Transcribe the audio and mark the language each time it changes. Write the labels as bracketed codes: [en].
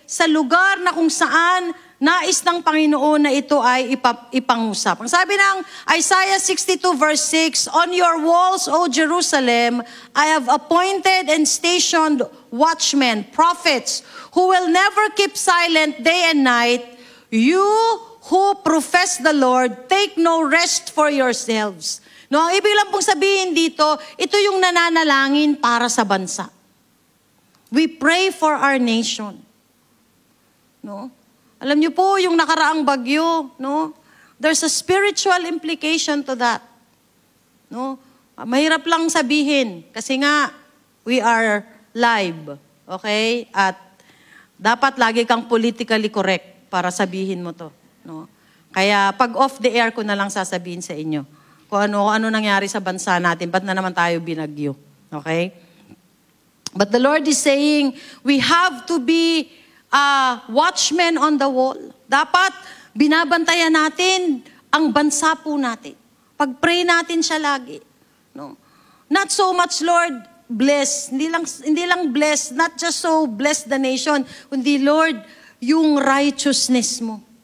[tl] Sa lugar na kung saan nais ng Panginoon na ito ay ipangusap. Ang sabi ng [en] Isaiah 62 verse 6, on your walls, O Jerusalem, I have appointed and stationed watchmen, prophets, who will never keep silent day and night. You who profess the Lord, take no rest for yourselves. [tl] No, ang ibig lang pong sabihin dito, ito yung nananalangin para sa bansa. [en] We pray for our nation. No? [tl] Alam niyo po, yung nakaraang bagyo, no? [en] There's a spiritual implication to that. [tl] No? Mahirap lang sabihin kasi nga [en] we are live, [tl] okay? At dapat lagi kang politically correct para sabihin mo to, no? Kaya pag off the air ko na lang sasabihin sa inyo kung ano nangyari sa bansa natin, ba't na naman tayo binagyo, okay? [en] But the Lord is saying, we have to be watchmen on the wall. [tl] Dapat binabantayan natin ang bansa po natin. Pag-pray natin siya lagi. No? [en] Not so much, Lord, bless. [tl] Hindi lang [en] bless, not just so bless the nation, kundi, Lord, yung righteousness mo.